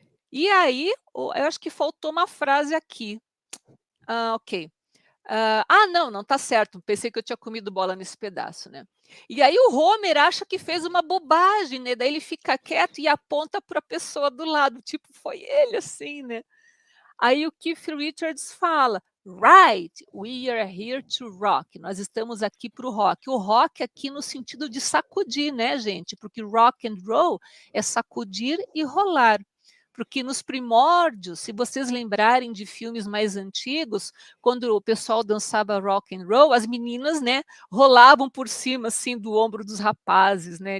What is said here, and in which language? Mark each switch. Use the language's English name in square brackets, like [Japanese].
[Portuguese] E aí, eu acho que faltou uma frase aqui. Ok. Não, não, tá certo. Pensei que eu tinha comido bola nesse pedaço, né? E aí o Homer acha que fez uma bobagem, né? Daí ele fica quieto e aponta para a pessoa do lado, tipo, foi ele assim, né? Aí o Keith Richards fala: [English] Right, we are here to rock. [Portuguese] Nós estamos aqui para o rock. O rock aqui no sentido de sacudir, né, gente? Porque rock and roll é sacudir e rolar. Porque nos primórdios, se vocês lembrarem de filmes mais antigos, quando o pessoal dançava rock and roll, as meninas, né, rolavam por cima assim do ombro dos rapazes, né?